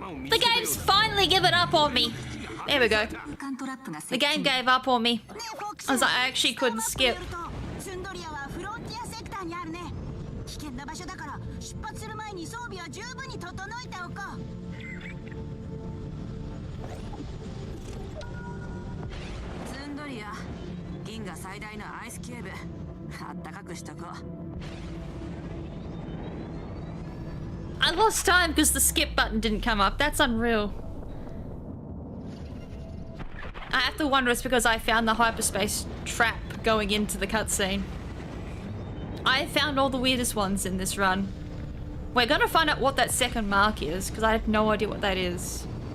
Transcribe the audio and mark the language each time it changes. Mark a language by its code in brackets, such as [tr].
[en] The game's finally given up on me. There we go. The game gave up on me. I was like, I actually couldn't skip. [ja] ツンドリアはフロンティアセクターにあるね。危険な場所だから出発する前に装備は十分に整えておこう。ツンドリア、銀河最大のアイスキューブ、あったかくしとこう。 [en] I lost time because the skip button didn't come up. That's unreal. I have to wonder it's because I found the hyperspace trap going into the cutscene. I found all the weirdest ones in this run. We're gonna find out what that second mark is because I have no idea what that is.